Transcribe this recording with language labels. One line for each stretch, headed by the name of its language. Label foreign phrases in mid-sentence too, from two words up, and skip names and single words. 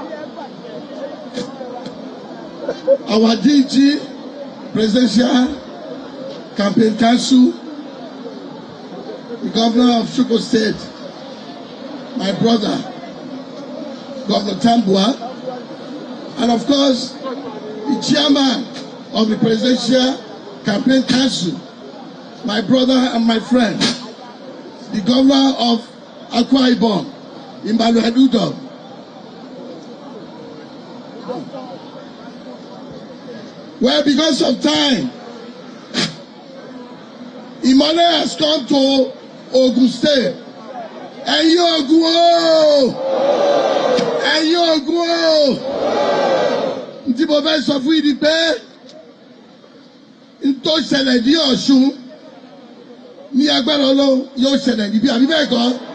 English: Our DG Presidential Campaign Council, the Governor of Sokoto State, my brother, Governor Tambua, and of course, the chairman of the Presidential Campaign Council, my brother and my friend, the Governor of Akwa Ibom, Imbalu Edudo. Well, because of time, Imole has come to Ogun State.
Yoruba: Ẹ̀yin Ogun o! Ẹ̀yin Ogun o! Ntí mo fẹ́ sọ fún yín ni pé ntó ṣẹlẹ̀ ní Ọ̀ṣun ní agbára Ọlọ́run yóò ṣẹlẹ̀ níbí àbí bẹ́ẹ̀ kọ́?